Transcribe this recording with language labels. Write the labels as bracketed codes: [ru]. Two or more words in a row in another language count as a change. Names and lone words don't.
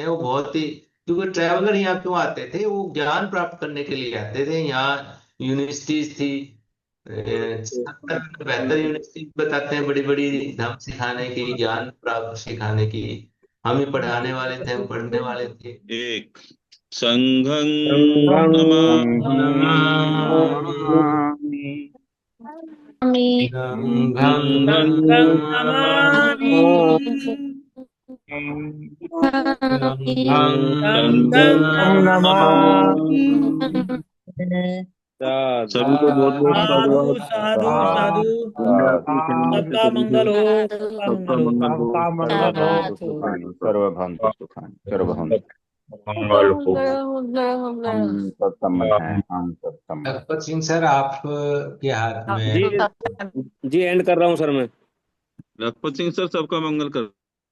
[hi] वो बहुत ही, क्योंकि ट्रैवलर यहाँ क्यों आते थे, वो ज्ञान प्राप्त करने के लिए आते थे। यहाँ यूनिवर्सिटीज थी, 70 72 यूनिवर्सिटी बताते हैं, बड़ी बड़ी धम सिखाने की, ज्ञान प्राप्त सिखाने की। हम ही पढ़ाने वाले थे, हम पढ़ने वाले थे। [pi] एक संघं संघं नमामि। नमामि। संघं संघं नमामि। संघं संघं नमामि। नमामि। [hi] सभी को बहुत बहुत साधु साधुवाद। [pi] साधु साधु। [hi] सबका मंगल हो, सबका सबका मंगल हो। मंगल हो। सबका मंगल [sa] भवतु सुखानि सर्वभवन्तु सुखानि सर्वभवन्तु। [hi] मंगल हो। हम सब सम्मत हैं, हम सब सम्मत। लखपत सिंह सर, आप के हाथ जी में। जी, एंड कर रहा हूँ सर मैं। लखपत सिंह सर, सबका मंगल कर